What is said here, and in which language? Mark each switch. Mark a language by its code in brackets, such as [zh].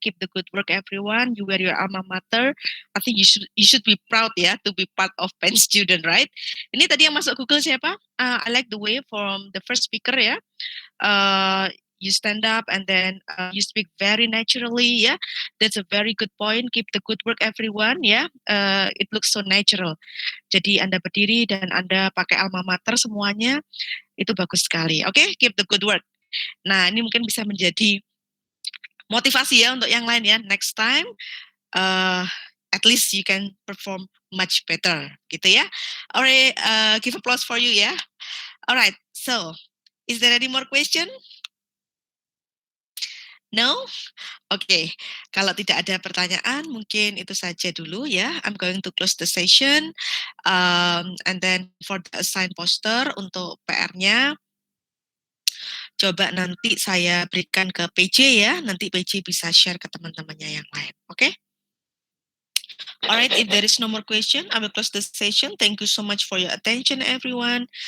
[en] Keep the good work, everyone. You wear your alma mater. I think you should be proud, ya, to be part of Penn student, right? [id] Ini tadi yang masuk Google siapa? [en] I like the way from the first speaker, ya. You stand up and then you speak very naturally, yeah. That's a very good point. Keep the good work, everyone, yeah. It looks so natural. [id] Jadi Anda berdiri dan Anda pakai alma mater semuanya, itu bagus sekali. Oke, [en] keep the good work. [id] Nah, ini mungkin bisa menjadi motivasi ya untuk yang lain ya. [en] Next time, at least you can perform much better, gitu ya. Alright, give applause for you ya. Alright, so is there any more question? No? [id] Oke, kalau tidak ada pertanyaan, mungkin itu saja dulu ya. [en] I'm going to close the session. And then for the assigned poster [id] untuk PR-nya, coba nanti saya berikan ke PJ ya. Nanti PJ bisa share ke teman-temannya yang lain. Oke? [en] Alright, if there is no more question, I will close the session. Thank you so much for your attention, everyone.